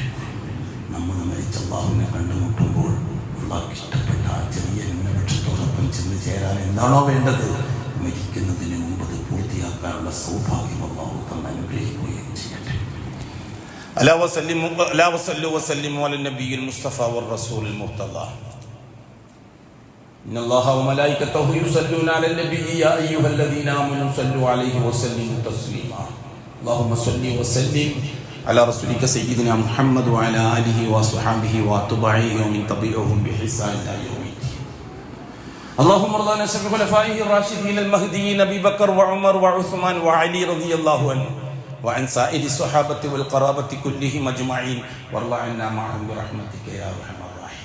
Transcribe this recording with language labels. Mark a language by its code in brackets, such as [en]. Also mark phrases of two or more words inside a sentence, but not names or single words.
[ml] നമ്മൾ മരിച്ച അല്ലാഹുവിനെ കണ്ടുമുട്ടുമ്പോൾ അല്ലാഹുക്ക് ഇഷ്ടപ്പെട്ട ആ ചെറിയ ന്യൂനപക്ഷത്തോടൊപ്പം ചെന്ന് ചേരാൻ എന്താണോ വേണ്ടത്, മരിക്കുന്നതിന് മുമ്പ് അത് പൂർത്തിയാക്കാനുള്ള സൗഭാഗ്യം അല്ലാഹു തന്നെ അനുഗ്രഹിക്കുകയും ചെയ്യട്ടെ. [ar] ألا وصلوا وسلموا على النبي المصطفى والرسول المرتضى. إن الله وملائكته يصلون على النبي يا أيها الذين آمنوا صلوا عليه وسلموا تسليما اللهم صل وسلم على رسولك سيدنا محمد وعلى آله وصحبه وأتباعه ومن تبعهم بإحسان إلى يوم الدين. اللهم ارض عن خلفائه الراشدين المهديين أبي بكر وعمر وعثمان وعلي رضي الله عنه وعن سائر الصحابة والقرابة كلهم أجمعين وارض عنا معهم برحمتك يا أرحم الراحمين.